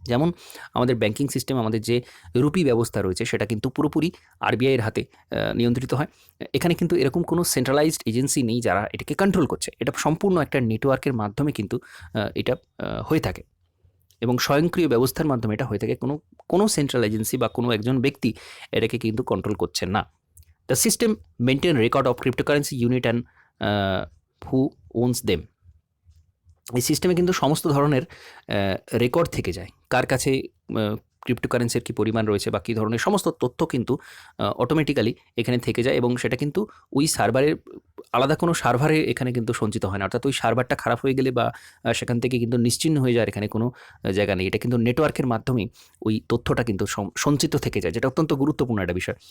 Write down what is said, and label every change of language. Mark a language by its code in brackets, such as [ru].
[bn] যেমন আমাদের banking system, আমাদের যে রুপি ব্যবস্থা রয়েছে সেটা কিন্তু পুরোপুরি আরবিআইয়ের হাতে নিয়ন্ত্রিত হয়। এখানে কিন্তু এরকম কোনো সেন্ট্রালাইজড এজেন্সি নেই যারা এটাকে কন্ট্রোল করছে। এটা সম্পূর্ণ একটা নেটওয়ার্কের মাধ্যমে কিন্তু এটা হয়ে থাকে এবং স্বয়ংক্রিয় ব্যবস্থার মাধ্যমে এটা হয়ে থাকে। কোনো সেন্ট্রাল এজেন্সি বা কোনো একজন ব্যক্তি এটাকে কিন্তু কন্ট্রোল করছেন না। [en] The system maintain record of cryptocurrency unit and who owns them. [bn] এই সিস্টেমে কিন্তু সমস্ত ধরনের রেকর্ড থেকে যায়, কার কাছে ক্রিপ্টোকারেন্সির কী পরিমাণ রয়েছে বা কী ধরনের সমস্ত তথ্য কিন্তু অটোমেটিক্যালি এখানে থেকে যায়, এবং সেটা কিন্তু ওই সার্ভারের আলাদা কোনো সার্ভারে এখানে কিন্তু সঞ্চিত হয় না। অর্থাৎ ওই সার্ভারটা খারাপ হয়ে গেলে বা সেখান থেকে কিন্তু নিশ্চিহ্ন হয়ে যায় এখানে কোনো জায়গা নেই। এটা কিন্তু নেটওয়ার্কের মাধ্যমেই ওই তথ্যটা কিন্তু সঞ্চিত থেকে যায়, যেটা অত্যন্ত গুরুত্বপূর্ণ একটা বিষয়।